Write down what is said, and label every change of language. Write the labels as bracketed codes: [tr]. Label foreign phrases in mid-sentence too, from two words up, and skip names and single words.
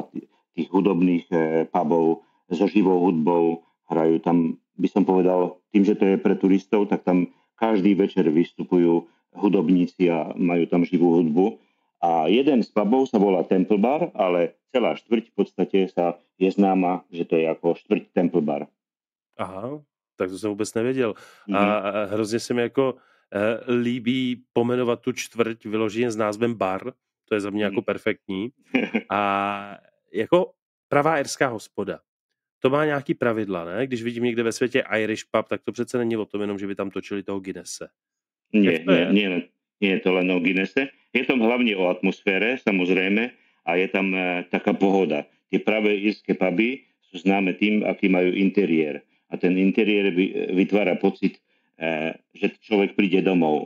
[sk] Tých hudobných pubov so živou hudbou, hrajú tam, by som povedal, tým, že to je pre turistov, tak tam každý večer vystupujú hudobníci a majú tam živú hudbu. A jeden z pubov sa volá Temple Bar, ale celá štvrť v podstate je známa, že to je ako štvrť Temple Bar. [cs] Aha, tak to jsem vůbec nevěděl. A hrozně se mi jako líbí pomenovat tu čtvrť vyloženě s názvem bar, to je za mě jako perfektní. A jako pravá irská hospoda, to má nějaký pravidla, ne? Když vidím někde ve světě [en] Irish pub, [cs] tak to přece není o tom jenom, že by tam točili toho Guinnesse. [sk] Nie je to len o Guinnesse. Je tam hlavne o atmosfére, samozrejme, a je tam taká pohoda. Tie pravé írske puby sú známe tým, aký majú interiér. A ten interiér vytvára pocit že človek príde domov.